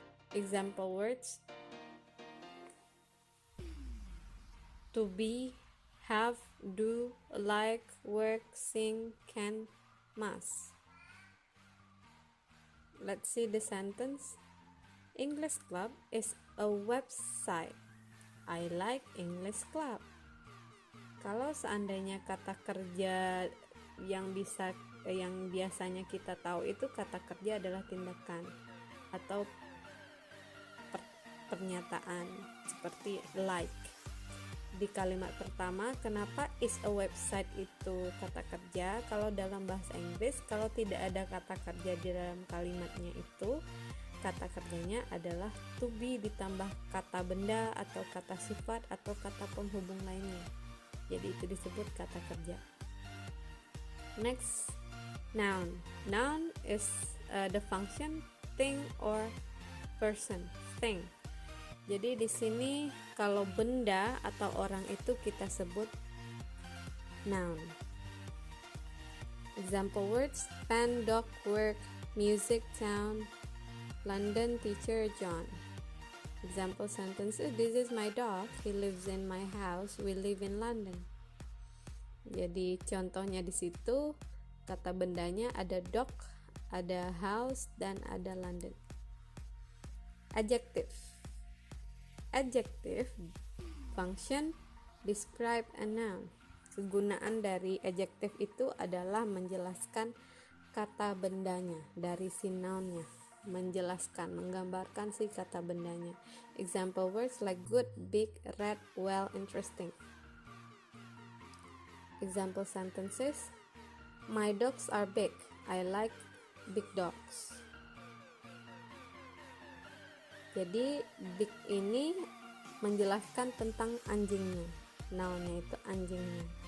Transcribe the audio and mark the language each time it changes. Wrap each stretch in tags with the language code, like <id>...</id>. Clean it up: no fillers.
<en>Example words: to be, have, do, like, work, sing, can, must. Let's see the sentence. English Club is a website. I like English Club.</en> <id>Kalau seandainya kata kerja yang biasanya kita tahu itu kata kerja adalah tindakan atau pernyataan seperti like. Di kalimat pertama, kenapa</id> <en>is a website</en> <id>itu kata kerja? Kalau dalam bahasa Inggris, kalau tidak ada kata kerja di dalam kalimatnya itu, kata kerjanya adalah to be ditambah kata benda atau kata sifat atau kata penghubung lainnya. Jadi itu disebut kata kerja.</id> <en>Next, noun. Noun is the function, thing or person, thing.</en> <id>Jadi di sini kalau benda atau orang itu kita sebut noun.</id> <en>Example words: pen, dog, work, music, town, London, teacher, John. Example sentences: this is my dog, he lives in my house, we live in London.</en> <id>Jadi contohnya di situ kata bendanya ada dog, ada house, dan ada London. Adjective.</id> <en>Adjective function describe a noun.</en> <id>Kegunaan dari adjective itu adalah menjelaskan kata bendanya dari si nounnya, menjelaskan, menggambarkan si kata bendanya.</id> <en>Example words like good, big, red, well, interesting. Example sentences: my dogs are big, I like big dogs.</en> <id>Jadi big ini menjelaskan tentang anjingnya, nounnya itu anjingnya.</id>